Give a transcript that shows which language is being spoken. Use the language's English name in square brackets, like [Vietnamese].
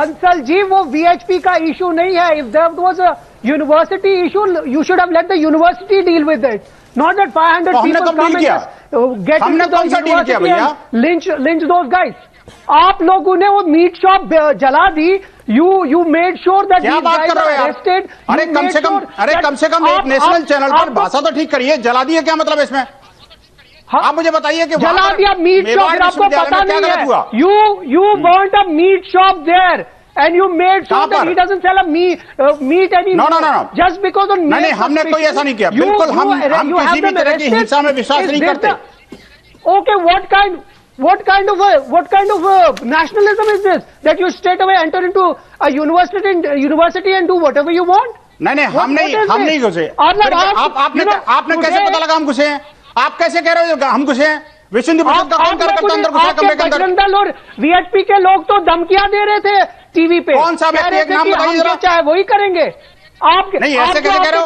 [Hindi] बंसल जी, वो वीएचपी का इशू नहीं है। [English] If that was a university issue, you should have let the university deal with it, not that 500 people come and get into the university and lynch those guys. [Hindi] आप लोगों ने वो meat shop जला दी। [English] You made sure that these guys are arrested. [Hindi] अरे कम से कम एक national channel पर भाषा तो ठीक करिए। जला दिए क्या मतलब इसमें? आप मुझे बताइए कि जला दिया मीट शॉप, आपको पता नहीं है? [English] You burnt a meat shop there. And you made sure that he doesn't sell a meat anymore. No. Just because of [Hindi] नहीं, हमने कोई ऐसा नहीं किया। बिल्कुल हम किसी भी तरह की हिंसा में विश्वास नहीं करते। [English] Okay, what kind of nationalism is this? That you straight away enter into a university and do whatever you want? [Hindi] नहीं, हम नहीं घुसे। आपने कैसे पता लगा हम घुसे हैं? आप कैसे कह रहे हो हम घुसे हैं? विश्व हिंदू परिषद का कौन कार्यकर्ता अंदर घुसा कमरे के अंदर? बजरंग दल और वीएचपी के लोग तो धमकियां दे रहे थे टीवी पे। कौन सा व्यक्ति? एक नाम बताइए जरा। चाहे वही करेंगे आप नहीं, ऐसे कैसे कह रहे हो